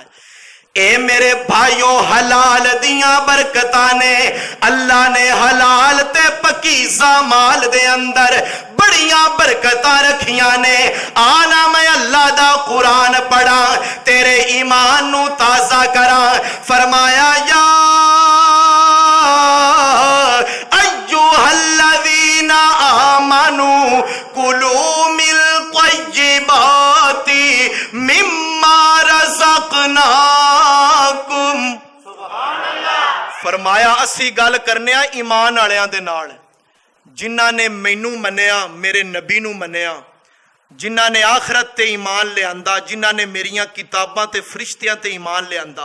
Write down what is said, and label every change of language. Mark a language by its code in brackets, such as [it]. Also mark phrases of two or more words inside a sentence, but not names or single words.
[pa] ਏ ਮੇਰੇ ਭਾਈਓ ਹਲਾਲ ਦੀਆਂ ਬਰਕਤਾਂ ਨੇ, ਅੱਲਾਹ ਨੇ ਹਲਾਲ ਤੇ ਪਾਕੀਜ਼ਾ ਮਾਲ ਦੇ ਅੰਦਰ ਬੜੀਆਂ ਬਰਕਤਾਂ ਰੱਖੀਆਂ ਨੇ। ਆ ਨਾ ਮੈਂ ਅੱਲਾਹ ਦਾ ਕੁਰਾਨ ਪੜ੍ਹਾਂ, ਤੇਰੇ ਈਮਾਨ ਨੂੰ ਤਾਜ਼ਾ ਕਰਾਂ। [ar] फरमाया يا أيها الذين آمنوا كلوا من طيبات مما رزقناكم. [pa] ਫ਼ਰਮਾਇਆ ਅਸੀ ਗੱਲ ਕਰਨੇ ਈਮਾਨ ਵਾਲਿਆਂ ਦੇ ਨਾਲ, ਜਿਨ੍ਹਾਂ ਨੇ ਮੈਨੂੰ ਮੰਨਿਆ, ਮੇਰੇ ਨਬੀ ਨੂੰ ਮੰਨਿਆ, ਜਿਨ੍ਹਾਂ ਨੇ ਆਖ਼ਰਤ ਤੇ ਈਮਾਨ ਲਿਆਂਦਾ, ਜਿਨ੍ਹਾਂ ਨੇ ਮੇਰੀਆਂ ਕਿਤਾਬਾਂ ਤੇ ਫ਼ਰਿਸ਼ਤਿਆਂ ਤੇ ਈਮਾਨ ਲਿਆਂਦਾ, जिन्हां ने मेरियां किताबां ते फरिश्तियां ते ईमान लियांदा।